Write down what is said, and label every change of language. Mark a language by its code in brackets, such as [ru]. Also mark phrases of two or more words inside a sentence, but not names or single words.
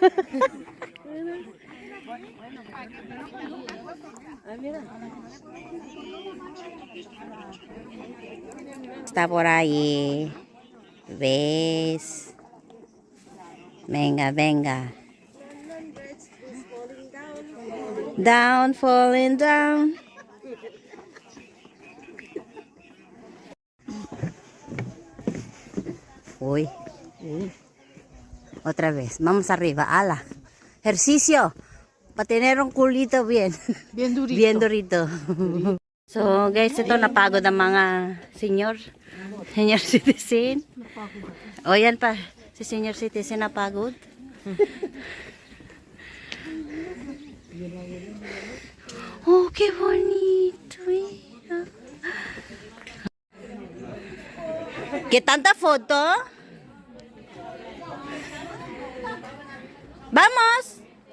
[es] Está por ahí. ¿Ves? Venga, venga. [en] Down, falling down. [es] Uy. Otra vez. Vamos arriba. Ala. Ejercicio. Para tener un culito bien. Bien durito. Bien durito. [tl] So guys, ito napagod ang mga [en] senior citizen. [tl] O yan pa, si [en] senior citizen [tl] napagod. [es] Oh, qué bonito. Mira. ¿Qué tanta foto? ¡Vamos!